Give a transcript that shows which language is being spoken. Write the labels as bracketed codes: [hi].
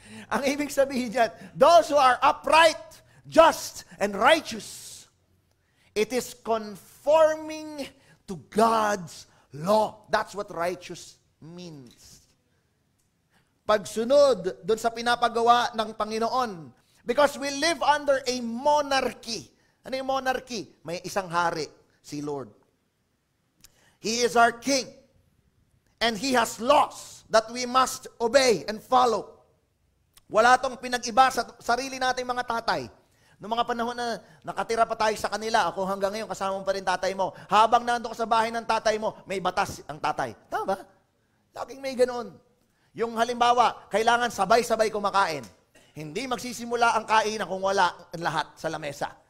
[tl] Ang ibig sabihin niyan, [en] those who are upright, just, and righteous, it is conforming to God's law. That's what righteous means. [tl] Pagsunod doon sa pinapagawa ng Panginoon. [en] Because we live under a monarchy. [tl] Ano yung monarchy? May isang hari, si Lord. [en] He is our king. And He has laws that we must obey and follow. [tl] Wala tong pinag-iba sa sarili nating mga tatay. Noong mga panahon na nakatira pa tayo sa kanila, ako hanggang ngayon kasama mo pa rin tatay mo. Habang nandun ka sa bahay ng tatay mo, may batas ang tatay. Tama ba? Laging may ganoon. Yung halimbawa, kailangan sabay-sabay kumakain. Hindi magsisimula ang kainan kung wala ang lahat sa lamesa.